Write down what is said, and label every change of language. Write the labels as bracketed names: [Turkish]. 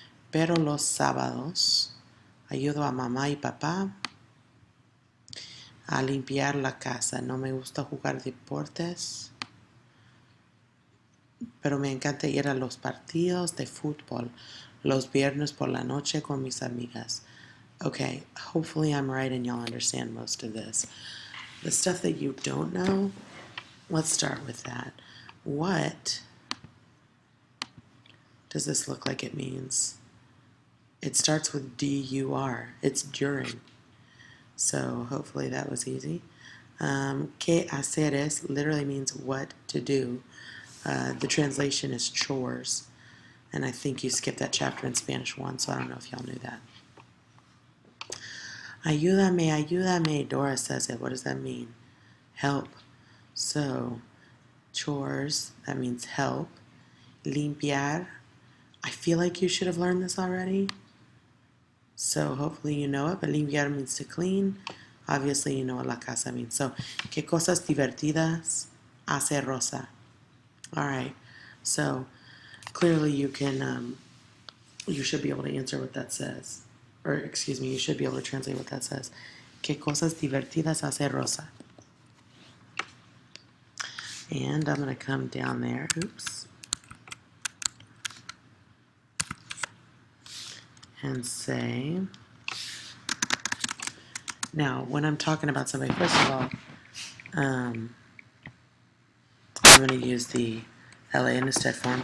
[Spanish] Pero los sábados ayudo a mamá y papá a limpiar la casa. No me gusta jugar deportes, pero me encanta ir a los partidos de fútbol los viernes por la noche con mis amigas. [English] Okay, hopefully I'm right and y'all understand most of this. The stuff that you don't know, let's start with that. What does this look like it means? It starts with D-U-R. It's during. So hopefully that was easy. Que haceres literally means what to do. The translation is chores. And I think you skipped that chapter in Spanish 1, so I don't know if y'all knew that. [Spanish] Ayúdame, ayúdame, [English] Dora says it. What does that mean? Help. So, chores, that means help. Limpiar. I feel like you should have learned this already. So hopefully you know it, but limpiar means to clean. Obviously, you know what la casa means. [Spanish] So, ¿qué cosas divertidas hace Rosa? [English] All right. So, clearly you can, you should be able to answer what that says. Or, excuse me, you should be able to translate what that says. [Spanish] ¿Qué cosas divertidas hace Rosa? [English] And I'm going to come down there. Oops. And say, now, when I'm talking about somebody, first of all, I'm going to use the LA in instead form.